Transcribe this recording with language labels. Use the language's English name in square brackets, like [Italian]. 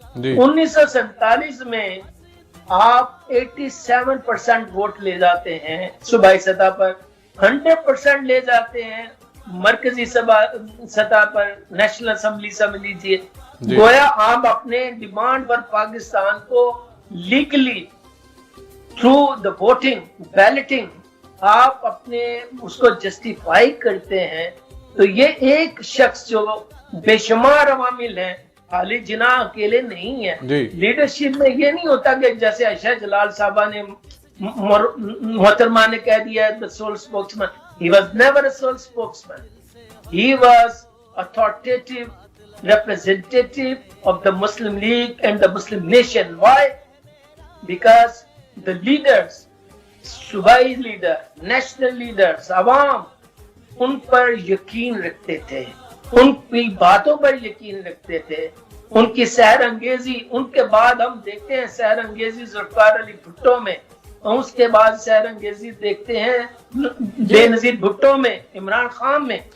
[Urdu] 1947 میں آپ 87% ووٹ لے جاتے ہیں صوبائی سطح پر 100% لے جاتے ہیں مرکزی سطح پر نیشنل اسمبلی سمجھ لیجیے گویا آپ اپنے ڈیمانڈ پر پاکستان کو legally through the voting belting آپ اپنے اس کو جسٹیفائی کرتے ہیں. تو یہ ایک شخص جو بے شمار عوامل ہیں خالی جناح اکیلے نہیں ہے لیڈرشپ میں یہ نہیں ہوتا کہ جیسے عائشہ جلال صاحبہ نے محترمہ نے کہہ دیا the sole spokesman. [English] He was never a sole spokesman. He was authoritative representative of the Muslim League and the Muslim nation. Why? [Urdu] Because the leaders, صوبائی لیڈر, نیشنل لیڈرز, عوام ان پر یقین رکھتے تھے, ان کی باتوں پر یقین رکھتے تھے, ان کی سحر انگیزی. ان کے بعد ہم دیکھتے ہیں سحر انگیزی ذوالفقار علی بھٹو میں, اور اس کے بعد سحر انگیزی دیکھتے ہیں بے نظیر بھٹو میں, عمران خان میں.